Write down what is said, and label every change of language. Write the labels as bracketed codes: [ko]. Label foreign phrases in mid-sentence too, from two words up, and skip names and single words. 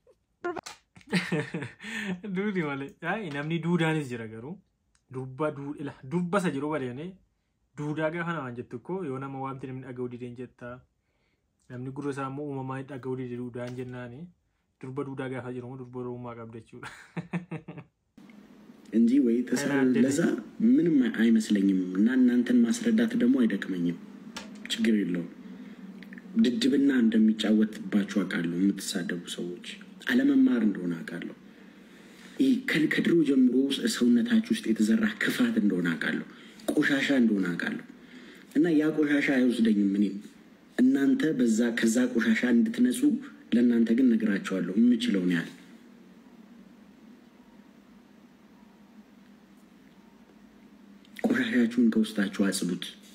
[om] Duudi malee namni duudaanis jira garuu dubbasa jiru badeene duudaa gaafa namaan jettu koo yoo nama waamti namni dhaga'uu dideen jetta namni gurra isaa immoo uumamaa dhaga'uu didee duudaan jennaani durba duudaa gaafa jiru durba oromummaa qabda jechuudha. [am] እንጂ ወይ ተሳለ ለዛ ምንም አይመስለኝም እና እናንተን ማስረዳት ደግሞ አይደክመኝም ችግር የለውም ድድብና እንደሚጫወትባችሁ አቃሉ የምትሳደቡ ሰዎች አለመማር እንደሆነ አቃሉ ከድሮ ጀምሮ ሰውነታችሁ ውስጥ የተዘራ ክፋት እንደሆነ አቃሉ ቆሻሻ እንደሆነ አቃሉ እና ያ ቆሻሻ አይወስደኝም እኔን እናንተ በዛ ከዛ ቆሻሻ እንድትነጹ ለእናንተ ግን ነግራችኋለሁ የምችለው ነው ያለ ቆሻሻችሁን ከውስጣችሁ አጽዱት